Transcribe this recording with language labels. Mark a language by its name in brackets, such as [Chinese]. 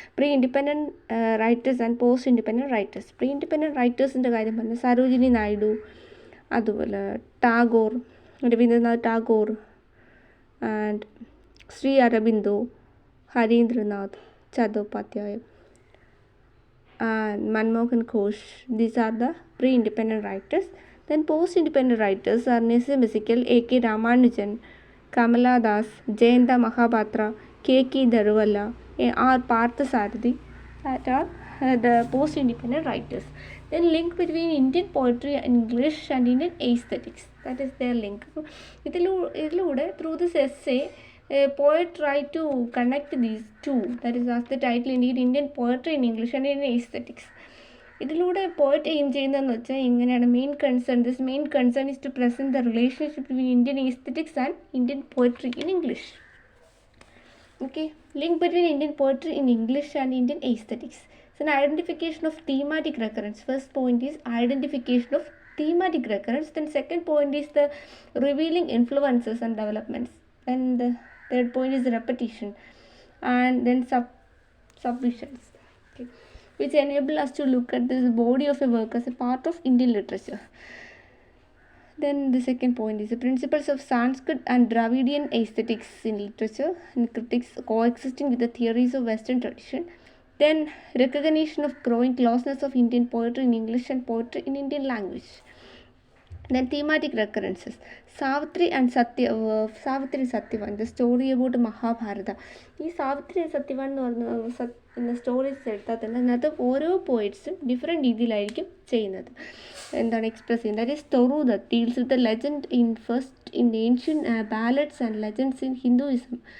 [English] Pre independent writers and post independent writers. Pre independent റൈറ്റേഴ്സിൻ്റെ [Malayalam] കാര്യം പറഞ്ഞാൽ [English] സരോജിനി നായിഡു, അതുപോലെ Tagore, Rabindranath Tagore and Sri Aurobindo, Harindranath Chattopadhyay and Manmohan Ghosh. These are the pre-independent writers. Then post-independent writers are Nissim Ezekiel, A.K. Ramanujan, Kamala Das, Jayanta Mahabatra, K.K. Darwala, R. Parthasarathi. That are the post-independent writers. Then link between Indian poetry and English and Indian aesthetics. That is their link. [Malayalam] ഇതിലൂടെ [English] through this essay, a poet tried to connect these two. That is as the title indeed, Indian poetry in English and Indian aesthetics. [Malayalam] ഇതിലൂടെ poet aim ചെയ്യുന്നതെന്ന് വെച്ചാൽ ഇങ്ങനെയാണ്. [English] Main concern is to present the relationship between Indian aesthetics and Indian poetry in English. Okay, link between Indian poetry in English and Indian aesthetics. It's an identification of thematic recurrence. First point is identification of thematic recurrence. Then second point is the revealing influences and developments. Then the third point is repetition, and then submissions, okay, which enable us to look at this body of a work as a part of Indian literature. Then the second point is the principles of Sanskrit and Dravidian aesthetics in literature and critics coexisting with the theories of Western tradition. Then recognition of growing closeness of Indian poetry in English and poetry in Indian language. Then thematic recurrences. Savitri and Satyavan, the story about Mahabharata. [Malayalam] ഈ സാവിത്രി സത്യവാൻ എന്ന് പറഞ്ഞ stories എടുത്താൽ തന്നെ അതിനകത്ത് ഓരോ പോയിറ്റ്സും different രീതിയിലായിരിക്കും ചെയ്യുന്നത്, express ചെയ്യുന്നത്. [English] That is തൊറൂദത്ത് deals with the legend in ancient ballads and legends in Hinduism.